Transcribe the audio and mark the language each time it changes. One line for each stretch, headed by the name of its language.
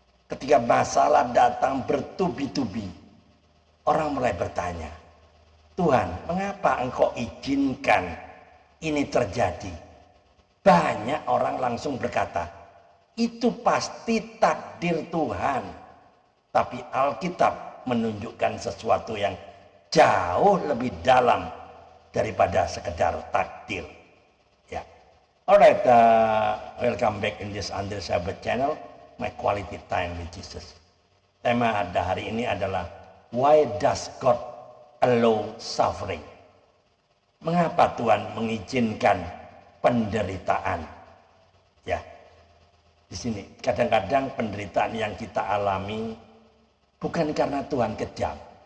Indonesian: Ketika masalah datang bertubi-tubi, orang mulai bertanya, Tuhan, mengapa Engkau izinkan ini terjadi? Banyak orang langsung berkata, itu pasti takdir Tuhan. Tapi Alkitab menunjukkan sesuatu yang jauh lebih dalam daripada sekedar takdir. Ya.
English: Alright, welcome back in this Andre Sahabat channel, my quality time with Jesus.
Indonesian: Tema hari ini adalah
English: Why does God allow suffering?
Indonesian: Mengapa Tuhan mengizinkan penderitaan? Ya, di sini kadang-kadang penderitaan yang kita alami bukan karena Tuhan kejam.